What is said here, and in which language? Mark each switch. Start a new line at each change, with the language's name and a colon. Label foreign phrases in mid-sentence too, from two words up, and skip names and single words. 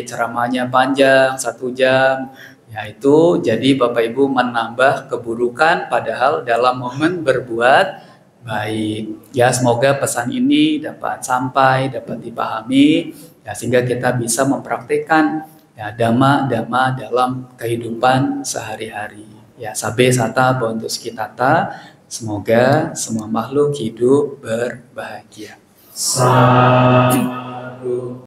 Indonesian: Bante ceramahnya panjang 1 jam, Yaitu jadi Bapak Ibu menambah keburukan padahal dalam momen berbuat baik. Ya, semoga pesan ini dapat sampai, dapat dipahami, ya, sehingga kita bisa mempraktikkan ya dhamma-dhamma dalam kehidupan sehari-hari. Ya,
Pali: sabe sata bontus kitata,
Indonesian: semoga semua makhluk hidup berbahagia. Sadhu.